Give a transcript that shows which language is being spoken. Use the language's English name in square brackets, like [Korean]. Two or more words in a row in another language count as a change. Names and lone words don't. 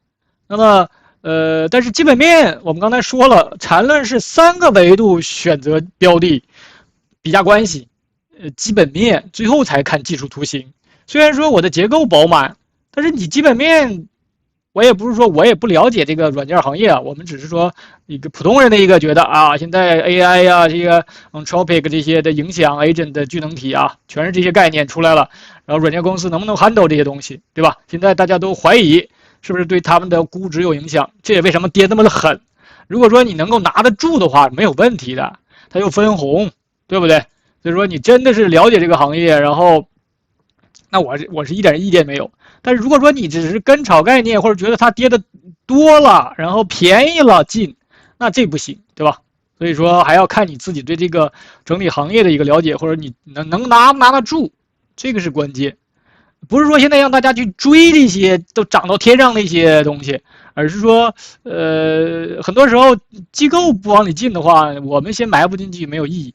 [Chinese] 那麼，但是基本面我們剛才說了，纏論是3個維度選擇標的比價關係，基本面最後才看技術圖形。雖然說我的結構飽滿，但是你基本面，我也不是說我也不了解這個軟件行業啊，我們只是說一個普通人的一個覺得啊，現在 AI 呀、這個 Anthropic 這些的影響 agent 的聚能體啊，全是這些概念出來了。然後軟件公司能不能 handle 這些東西，對吧？現在大家都懷疑是不是對他們的估值有影響，這也為什麼跌那麼的狠。如果說你能夠拿得住的話，沒有問題的，它又分紅，對不對？所以說你真的是了解這個行業，然後那我是一點意見沒有。但是如果說你只是跟炒概念，或者覺得它跌的多了，然後便宜了進，那這不行，對吧？所以說還要看你自己對這個整體行業的一個了解，或者你能拿得住。這個是關鍵，不是說現在讓大家去追這些都漲到天上那些東西，而是說，很多時候機構不往裡進的話，我們先埋伏進去沒有意義。